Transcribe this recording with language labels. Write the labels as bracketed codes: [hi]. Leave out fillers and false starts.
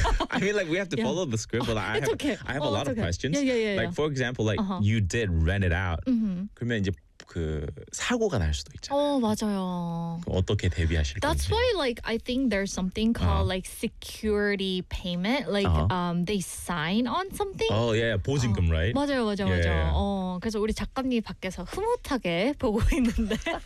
[en] I mean, like, we have to follow the script, but like, I have a lot of questions. Yeah, yeah, yeah. Like, for example, like, you did rent it out. [ko] 그러면 이제 그 사고가 날 수도 있잖아요. 어, 맞아요. 어떻게 대비하실 건지. [en] That's why, like, I think there's something called like security payment. Like, they sign on something. Oh, yeah, yeah. 보증금, right? [ko] 맞아요, 맞아요, 맞아요. 어, 그래서 우리 작가님 밖에서 흐뭇하게 보고 있는데.